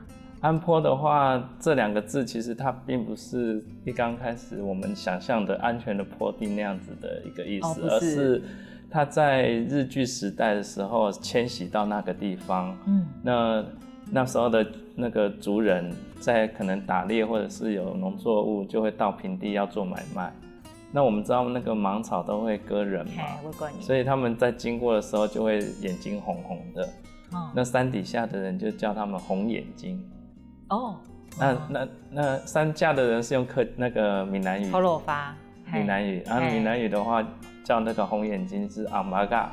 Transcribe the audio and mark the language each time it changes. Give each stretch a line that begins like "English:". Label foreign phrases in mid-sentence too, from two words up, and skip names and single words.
Chinese: 安坡的話，這2個字其實它並不是一剛開始我們想象的安全的坡地那樣子的一個意思，而是它在日據時代的時候遷徙到那個地方。那時候的那個族人在可能打獵或者是有農作物，就會到平地要做買賣。那我們知道那個芒草都會割人嘛，所以他們在經過的時候就會眼睛紅紅的。那山底下的人就叫他们红眼睛。哦，那山下的人是用那个闽南语。头罗发。闽南语，闽南语的话叫那个红眼睛是阿玛嘎。